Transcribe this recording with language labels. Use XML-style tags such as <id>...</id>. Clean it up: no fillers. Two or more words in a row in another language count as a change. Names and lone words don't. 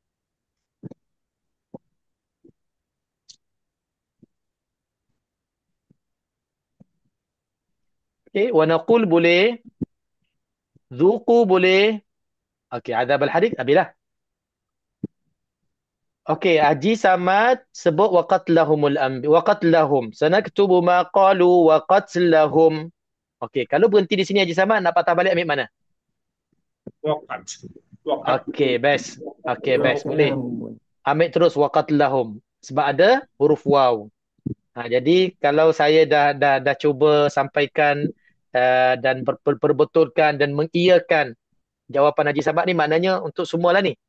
<ms>Okey,</ms> <ar>ونقول</ar> <ms>boleh. Zuqu boleh. Okey,</ms> <ar>عذاب الحريق</ar> <ms>abilah. Okey, Haji Samad sebut</ms> <ar>وقتلهم الأنبياء وقتلهم. سنكتب ما قالوا وقتلهم.</ar> <ms>Okey, kalau berhenti di sini Haji Samad nak patah balik ambil mana? Waqat. Okey, best. Okey, best. Boleh. Ambil terus waqatlahum sebab ada huruf waw. Jadi kalau saya dah cuba sampaikan dan perbetulkan dan mengiyakan jawapan Haji Samad ni, maknanya untuk semualah ni.</ms>